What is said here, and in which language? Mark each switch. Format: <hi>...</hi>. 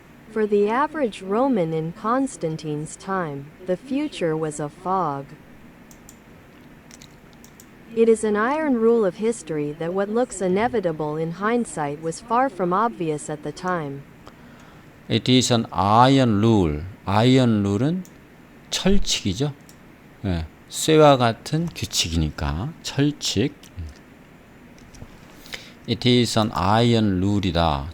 <en>For the average Roman in Constantine's time, the future was a fog. It is an iron rule of history that what looks inevitable in hindsight was far from obvious at the time. It is an iron rule. iron rule</en> <ko>은 철칙이죠. 쇠와 같은 규칙이니까 철칙.</ko> <en>It is an iron rule이다.</en>